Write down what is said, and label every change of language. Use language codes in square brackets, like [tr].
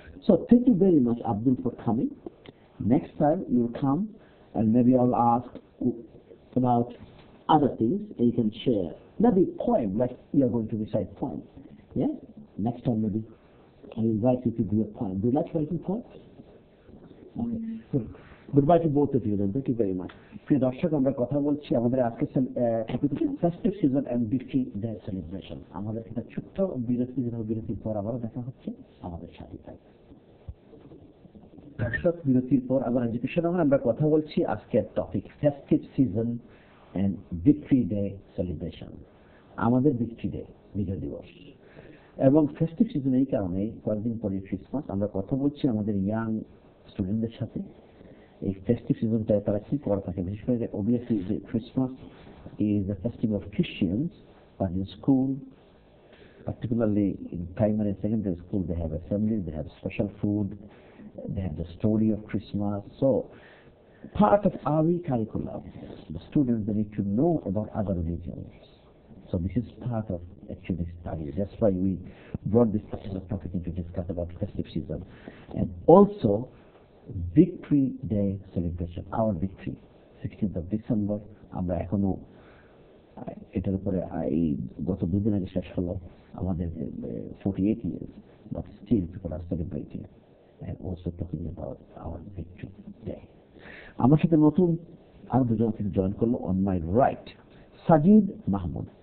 [en] So thank you very much, Abdul, for coming. Next time you'll come, and maybe I'll ask about other things, and you can share. Maybe poem, like you're going to recite poem. Yeah. Next time maybe I'll invite you to do a poem. Do you like writing poems? Okay. Good. Goodbye to both of you then. Thank you very much. [bn] প্রিয় দর্শক, আমরা কথা বলছি আমাদের আজকে festive season and victory day celebration. আমাদের একটা ছোট্ট বিরতির পর আবারও দেখা হচ্ছে, আমাদের সাথে থাকবে। দর্শক, বিরতির পর আবার এডুকেশন আমরা কথা বলছি আজকের topic festive season [en] and Victory Day celebration. [bn] আমাদের Victory Day, বিজয় দিবস। এবং ফেস্টিভ সিজন এই কারণে কয়েকদিন পরে ক্রিসমাস, আমরা কথা বলছি আমাদের ইয়াং স্টুডেন্টদের সাথে এই ফেস্টিভ সিজনটায় তারা কি করে থাকে, বিশেষ করে [en] obviously the Christmas is a festival of Christians, but in school, particularly in primary and secondary school, they have assemblies, they have special food, they have the story of Christmas. So part of our curriculum, the students, they need to know about other religions. So this is part of actually study. That's why we brought this particular topic in to discuss about festive season. And also Victory Day celebration, our victory, 16th of December. [bn] আমরা এখনো এটার উপরে এই গত দুদিন আগে শেষ হলো আমাদের [en] 48 years, but still people are celebrating and also talking about our Victory Day. [bn] আমার সাথে নতুন আর দুজন অতিথি জয়েন করলো [en] on my right, [bn] Sajid Mahmood.